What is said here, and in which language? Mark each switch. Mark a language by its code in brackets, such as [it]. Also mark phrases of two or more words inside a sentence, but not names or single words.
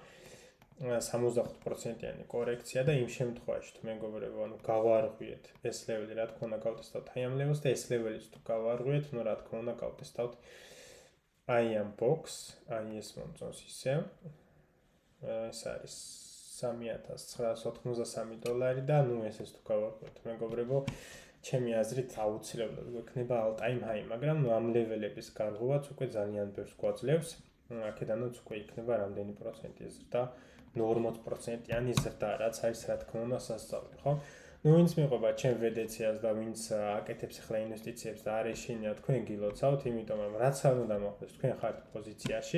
[ka] 75%-იანი კორექცია და იმ შემთხვევაში თუ მეგობრებო, ანუ გავარღვიეთ ეს ლეველი, რა თქმა უნდა, გავტესტავთ აი ამ ლეველს და ეს ლეველიც თუ გავარღვიეთ, ну, რა თქმა უნდა, გავტესტავთ აი ამ box, აი ეს მომწონს ისე. ეს არის $3,993 და ну ესეც თუ გავარკვევთ მეგობრებო, ჩემი აზრით აუცილებლად გვექნება [en] all time high, [ka] მაგრამ ну ამ ლეველების გარღვევაც უკვე ძალიან ბევრს გვაძლევს. აქედანაც უკვე იქნება რამდენი პროცენტი ზრდა, 40%-იანი ზრდა, რაც არის რა თქმა უნდა სასწაული, ხო? ну ვინც მიყვება ჩემ ვედეციას და ვინც აკეთებს ახლა ინვესტიციებს და არ ეშინია თქვენ გილოცავთ, იმიტომ რომ რაც არ უნდა მოხდეს, თქვენ ხართ პოზიციაში.